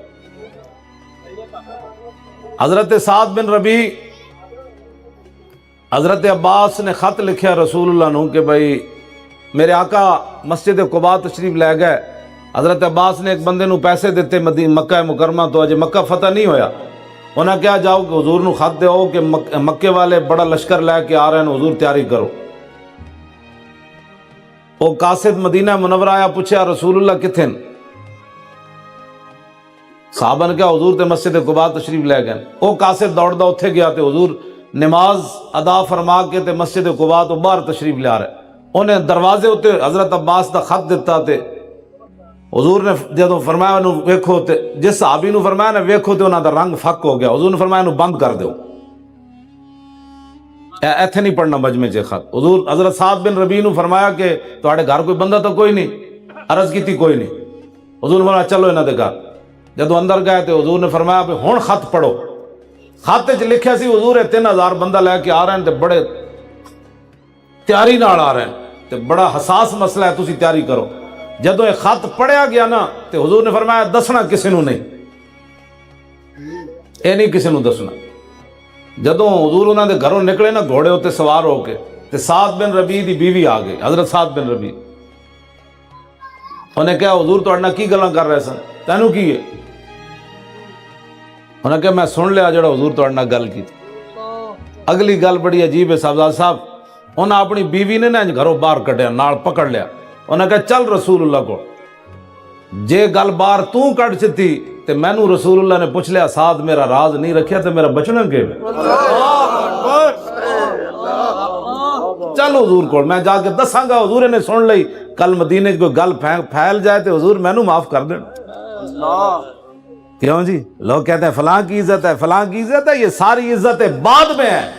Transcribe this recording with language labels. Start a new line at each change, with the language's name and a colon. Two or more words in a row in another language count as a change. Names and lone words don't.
Punjabi: حضرت سعد بن ربیع حضرت عباس نے خط لکھیا رسول اللہ نو کہ بھائی میرے آقا مسجد قباء تشریف لے گئے حضرت عباس نے ایک بندے نو پیسے دیتے مکہ مکرمہ تو اجے مکہ فتح نہیں ہویا انہاں کیا جاؤ کہ حضور نو خط دیو کہ مکے والے بڑا لشکر لے کے آ رہے ہیں حضور تیاری کرو وہ قاصد مدینہ منورہ آیا پوچھا رسول اللہ کتھے صحابہ نے کہا حضور تے مسجد قباء تشریف لے گئے وہ قاصد دوڑدا اتھے گیا تے حضور نماز ادا فرما کے تے مسجد قباء تو باہر تشریف لے آ رہے انہیں دروازے ہوتے حضرت عباس دا خط دیتا تے حضور نے جدوں فرمایا انہوں ویکھو تے جس صحابی نو فرمایا نا ویکھو تے انہاں دا رنگ فک ہو گیا حضور نے فرمایا انہوں بند کر دیو ایتھے نہیں پڑھنا مجمع چ خط حضور حضرت سعد بن ربیع نو فرمایا کہ تواڈے گھر کوئی بندہ تو کوئی نہیں عرض کیتی کوئی نہیں حضور نے فرمایا چلو انہاں دے گھر جدوں اندر گئے تے حضور نے فرمایا کہ ہن خط پڑھو خط وچ لکھیا سی حضور 3000 بندہ لے کے آ رہے ہیں تے بڑے تیاری نال آ رہے ہیں تے بڑا حساس مسئلہ ہے تسی تیاری کرو جدوں یہ خط پڑھیا گیا نا تو حضور نے فرمایا دسنا کسی نو نہیں، اے نہیں کسی نو دسنا۔ جدوں حضور انہاں دے گھروں نکلے نا گھوڑے ہوتے سوار ہو کے، تے سعد بن ربیع دی بیوی آ گئی، حضرت سعد بن ربیع۔ انہیں کہا حضور تو اڑنا کی گلاں کر رہے سن، تینوں کی ہے؟ انہیں کہا میں سن لیا جڑا حضور تو اڑنا گل کی تھی۔ اگلی گل بڑی عجیب ہے صاحبزاد صاحب، انہیں اپنی بیوی نے نا گھروں باہر کٹیا، نال پکڑ لیا، انہیں کہا چل رسول اللہ کو، جے گل باہر تو کٹ چتی تے مینوں رسول اللہ نے پوچھ لیا سعد میرا راز نہیں رکھیا تے میرا بچنا کے چل حضور کو میں جا کے دساں گا، حضور نے سن لئی، کل مدینے کوئی گل پھیل جائے تو حضور مینوں معاف کر دیں۔ کیوں جی؟
Urdu: لوگ کہتے ہیں فلاں کی عزت ہے، فلاں کی عزت ہے، یہ ساری عزتیں بعد میں ہیں۔